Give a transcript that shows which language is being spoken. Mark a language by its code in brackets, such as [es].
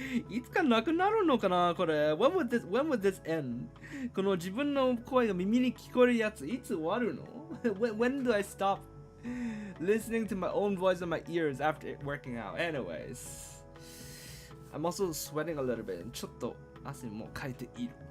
[ja] いつかなくなるのかなこれ。 [en] When would this end? [ja] この自分の声が耳に聞こえるやつ、いつ終わるの [en] when do I stop listening to my own voice in my ears after working out? Anyways, I'm also sweating a little bit. [ja] ちょっと汗もかいている。